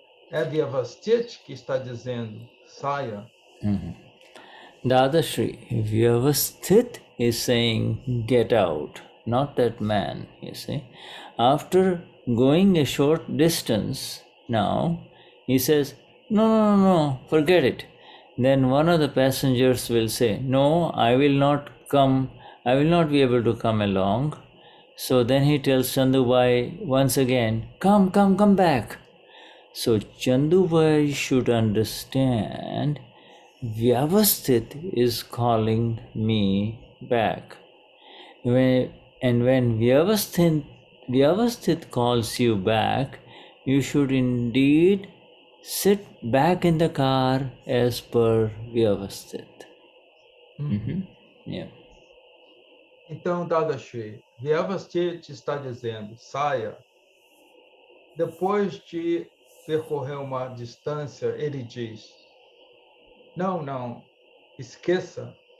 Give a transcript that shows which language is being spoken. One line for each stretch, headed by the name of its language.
Portuguese: É Vyavasthit que está dizendo, saia.
English: Dadashri, Vyavasthit is saying, get out, not that man, you see. After going a short distance now, he says, no, forget it. Then one of the passengers will say, no, I will not be able to come along. So then he tells Chandubai once again, come back. So Chandubai should understand Vyavasthit is calling me back. When Vyavasthit calls you back, you should indeed sit back in the car as per Vyavasthit. Yeah.
Portuguese: Então, Dadashri, Vyavasthit está dizendo, saia. Depois de percorrer uma distância, ele diz, não, esqueça.